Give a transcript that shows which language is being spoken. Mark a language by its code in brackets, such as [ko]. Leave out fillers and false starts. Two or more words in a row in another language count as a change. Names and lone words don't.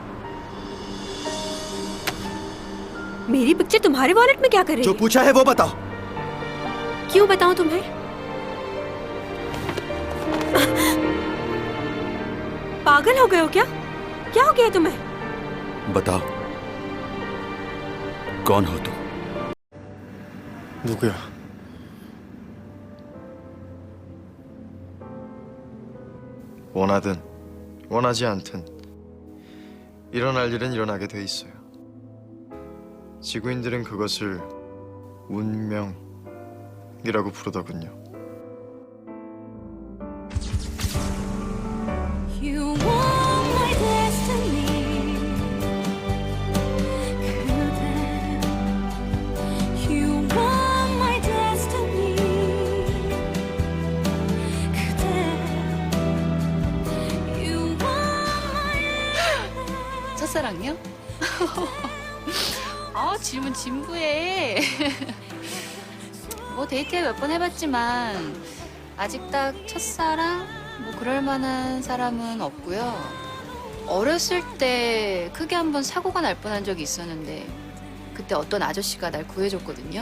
[hi] मेरी पिक्चर तुम्हारे वॉलेट में क्या कर रही जो है? पूछा है वो बताओ। क्यों बताऊं तुम्हें? पागल हो गए हो क्या? क्या हो गया तुम्हें? बताओ, कौन हो तुम? [ko] 누구야? 원하든 원하지 않든 일어날 일은 일어나게 돼 있어요. 지구인들은 그것을 운명이라고 부르더군요. [en] You are my destiny. You are my destiny. You are [ko] 첫사랑이요? 질문 진부해. 뭐 데이트 몇 번 해봤지만 아직 딱 첫사랑 뭐 그럴 만한 사람은 없고요. 어렸을 때 크게 한번 사고가 날 뻔한 적이 있었는데 그때 어떤 아저씨가 날 구해줬거든요.